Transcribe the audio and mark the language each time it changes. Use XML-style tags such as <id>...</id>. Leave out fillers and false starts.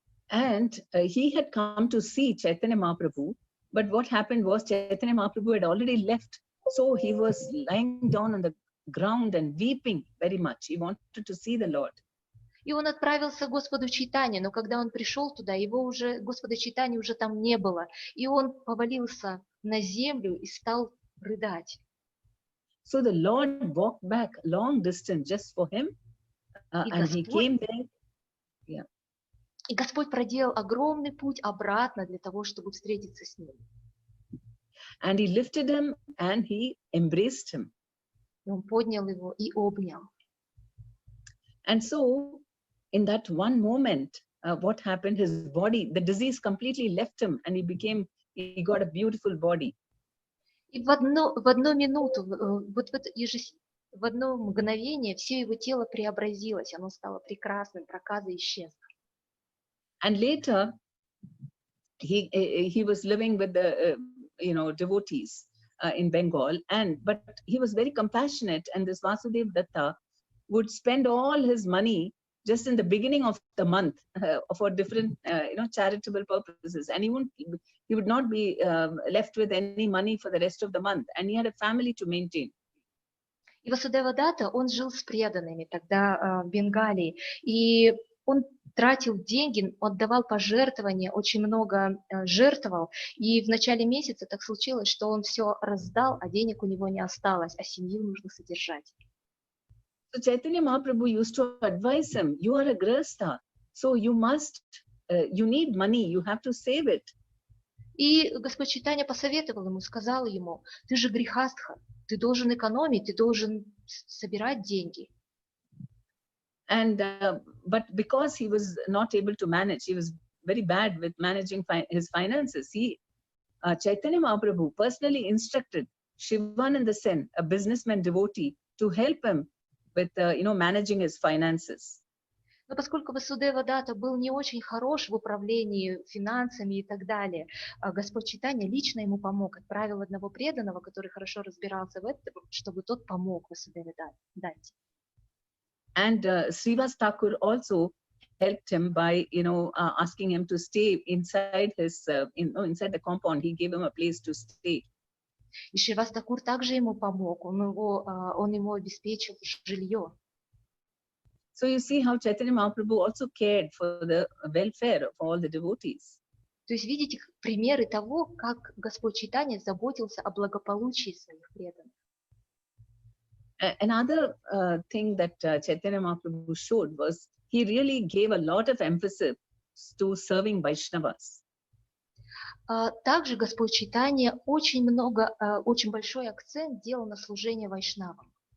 <en>And he had come to see Chaitanya Mahaprabhu, but what happened was Chaitanya Mahaprabhu had already left. So he was lying down on the ground and weeping very much. He wanted to see the Lord.</en> <ru>И он отправился к Господу Чайтанье, но когда он пришел туда, Господа Чайтаньи уже там не было. И он повалился на землю и стал рыдать.</ru> <en>So the Lord walked back a long distance just for him, and he came there. Yeah.</en> <ru>И Господь проделал огромный путь обратно для того, чтобы встретиться с ним.</ru> <en>And he lifted him and he embraced him.</en> <ru>И он поднял его и обнял.</ru> <en>And so, in that one moment, what happened? His body, the disease completely left him, and he got a beautiful body.</en> <ru>И в одну минуту, в одно мгновение все его тело преобразилось, оно стало прекрасным, проказа исчезла.</ru> <en>And later, he was living with the devotees in Bengal, but he was very compassionate, and this Vasudev Datta would spend all his money just in the beginning of the month for different charitable purposes, and he would not be left with any money for the rest of the month, and he had a family to maintain.</en> <ru>И Васудева Датта, он жил с преданными тогда в Бенгалии, и он тратил деньги, отдавал пожертвования, очень много жертвовал, и в начале месяца так случилось, что он все раздал, а денег у него не осталось, а семью нужно содержать.</ru> <en>So Chaitanya Mahaprabhu used to advise him, you are a grihastha, so you need money, you have to save it.</en> <ru>И Господь Чайтанья посоветовал ему, сказал ему, ты же грихастха, ты должен экономить, ты должен собирать деньги.</ru> <en>And but because he was not able to manage, he was very bad with managing his finances. Chaitanya Mahaprabhu personally instructed Shivananda Sen, a businessman devotee, to help him with managing his finances.</en> <ru>Но поскольку Васудева Датта был не очень хорош в управлении финансами и так далее, Господь Чайтанья лично ему помог, отправил одного преданного, который хорошо разбирался в этом, чтобы тот помог Васудеве Датте.</ru> <en>And Srivas Thakur also helped him by, asking him to stay inside his, inside the compound. He gave him a place to stay.</en> <ru>И Сривас Тхакур также ему помог, он ему обеспечил жилье.</ru> <en>So you see how Chaitanya Mahaprabhu also cared for the welfare of all the devotees.</en> <ru>То есть видите примеры того, как Господь Чайтанья заботился о благополучии своих преданных.</ru> <en>Another thing that Chaitanya Mahaprabhu showed was he really gave a lot of emphasis to serving Vaishnavas.</en> <ru>Также Господь Чайтанья очень большой акцент делал на служение вайшнавам.</ru>